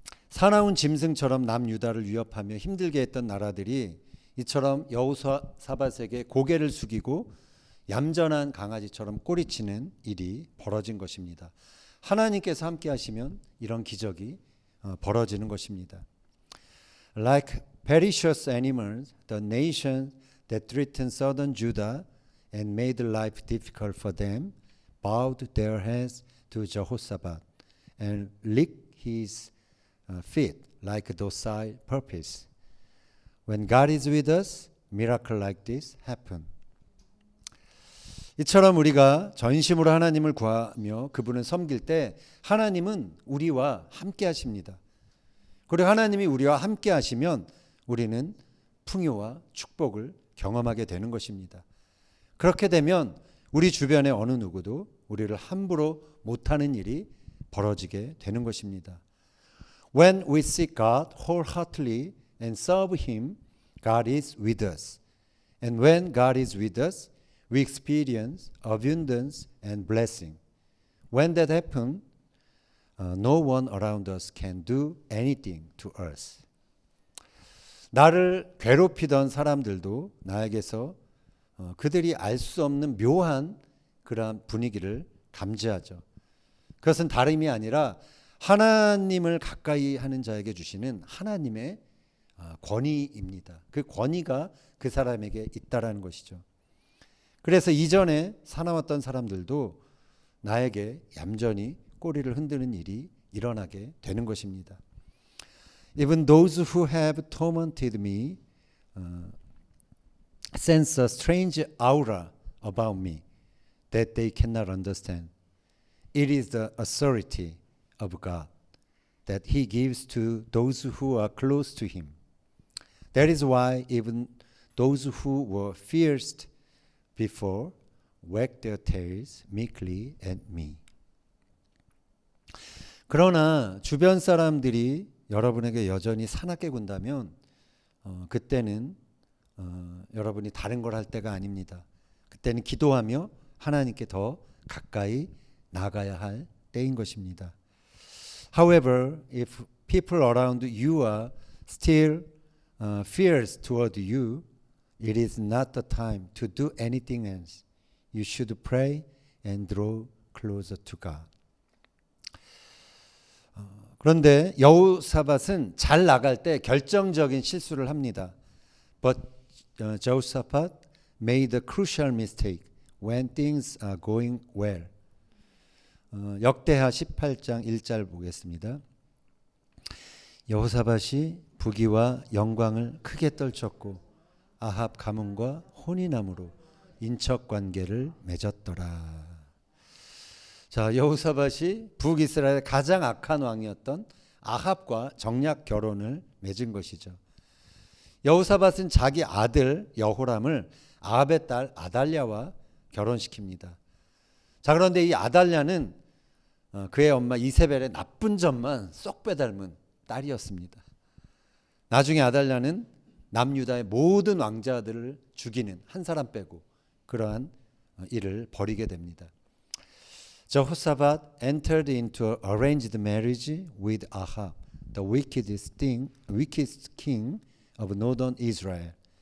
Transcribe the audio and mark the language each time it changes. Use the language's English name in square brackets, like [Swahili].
[Korean] 사나운 짐승처럼 남유다를 위협하며 힘들게 했던 나라들이 이처럼 여호사밧에게 고개를 숙이고 얌전한 강아지처럼 꼬리치는 일이 벌어진 것입니다. 하나님께서 함께 하시면 이런 기적이 벌어지는 것입니다. [English] Like perishous animals, the nations that threatened southern Judah and made life difficult for them bowed their heads to Jehoshaphat and licked his feet like docile puppies. When God is with us, miracles like this happen. [Korean] 이처럼 우리가 전심으로 하나님을 구하며 그분을 섬길 때 하나님은 우리와 함께 하십니다. 그리고 하나님이 우리와 함께 하시면 우리는 풍요와 축복을 경험하게 되는 것입니다. 그렇게 되면 우리 주변의 어느 누구도 우리를 함부로 못하는 일이 벌어지게 되는 것입니다. [English] When we seek God wholeheartedly and serve Him, God is with us. And when God is with us, we experience abundance and blessing. When that happens, no one around us can do anything to us. [Korean] 나를 괴롭히던 사람들도 나에게서 그들이 알 수 없는 묘한 그러한 분위기를 감지하죠. 그것은 다름이 아니라 하나님을 가까이 하는 자에게 주시는 하나님의 권위입니다. 그 권위가 그 사람에게 있다라는 것이죠. 그래서 이전에 사나웠던 사람들도 나에게 얌전히 꼬리를 흔드는 일이 일어나게 되는 것입니다. [English] Even those who have tormented me sense a strange aura about me that they cannot understand. It is the authority of God that He gives to those who are close to Him. That is why even those who were fierce before wag their tails meekly at me. [Korean] 그러나 주변 사람들이 여러분에게 여전히 사납게 군다면 그때는 여러분이 다른 걸 할 때가 아닙니다. 그때는 기도하며 하나님께 더 가까이 나가야 할 때인 것입니다. [English] However, if people around you are still fierce toward you, it is not the time to do anything else. You should pray and draw closer to God. [Korean] 그런데 여호사밧은 잘 나갈 때 결정적인 실수를 합니다. [English] But Jehoshaphat made a crucial mistake when things are going well. [Korean] 역대하 18장 1절 보겠습니다. 여호사밧이 부귀와 영광을 크게 떨쳤고 아합 가문과 혼인함으로 인척 관계를 맺었더라. 자, 여호사밧이 북이스라엘의 가장 악한 왕이었던 아합과 정략 결혼을 맺은 것이죠. 여호사밧은 자기 아들 여호람을 아합의 딸 아달랴와 결혼시킵니다. 자, 그런데 이 아달랴는 그의 엄마 이세벨의 나쁜 점만 쏙 빼닮은 딸이었습니다. 나중에 아달랴는 남유다의 모든 왕자들을 죽이는 한 사람 빼고 그러한 일을 벌이게 됩니다. [English] Jehoshaphat entered into an arranged marriage with Ahab, the wickedest king of northern Israel.